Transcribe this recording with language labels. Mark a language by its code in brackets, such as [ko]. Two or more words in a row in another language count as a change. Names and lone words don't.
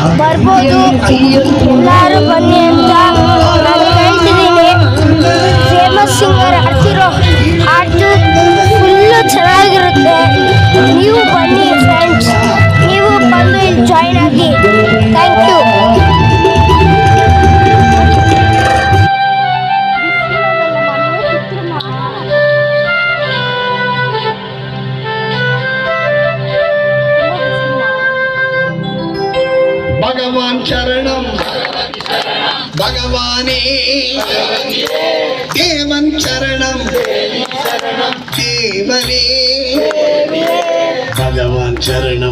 [kn] ಬರ್ಬೋದು, ಎಲ್ಲರೂ ಬನ್ನಿ ಅಂತ ನಾನು ಹೇಳ್ತಿದ್ದೀನಿ. [en] famous singer [kn] ಆಡ್ತಿರೋ ಹಾಡು ಫುಲ್ಲು ಚೆನ್ನಾಗಿರುತ್ತೆ. ನೀವು ಬನ್ನಿ ಫ್ರೆಂಡ್ಸ್, ನೀವು ಬಂದು ಇಲ್ಲಿ ಜಾಯ್ನ್ ಆಗಿ. [en] thank you. [ml] ഭഗവാൻ ശരണം ഭഗവാനേ ദേവൻ ശരണം ദേവനേ ഭഗവാൻ ശരണം